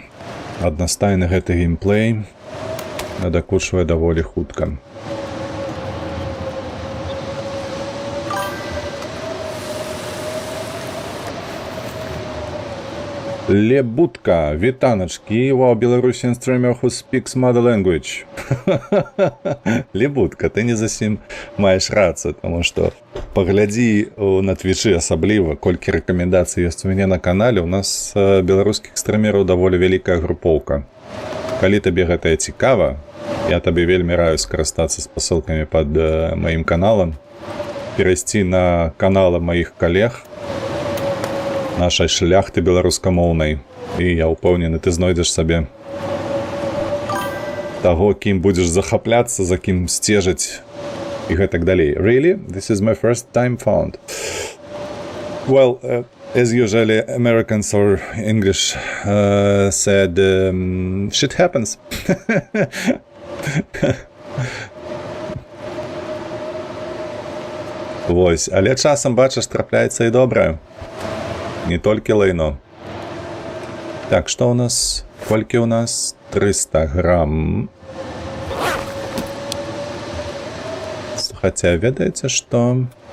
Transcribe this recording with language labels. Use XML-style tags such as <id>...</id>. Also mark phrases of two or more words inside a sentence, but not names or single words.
<be>Аднастайны гэты геймплей надакучвае даволі хутка. Лебутка, вітаначкі,</be> <en>wow, Belarusian streamer who speaks mother language.</en> <be>Лебутка, ты не зусім маеш рацыю, тому што паглядзі на твічы асабліва, колькі рэкамендацый ёсць у мяне на канале, у нас беларускіх стрымераў даволі вялікая групоўка. Калі табе гэтае цікава, я табе вельмі раю скарыстацца спасылкамі пад маім каналам, перайсці на каналы маіх калег, нашай шляхты беларускамоўнай. І я ўпэўнены, ты знойдзеш сабе таго, кім будзеш захапляцца, за кім сцежыць і гэтак далей.</be> <en>Really? This is my first time found. Well, as usually Americans or English said, shit happens.</en> <be>Вось, але часам, бачыш, трапляецца і добрае. Не толькі лайно. Так, што ў нас? Колькі ў нас? 300 грам. Хаця, ведаеце, што?</be>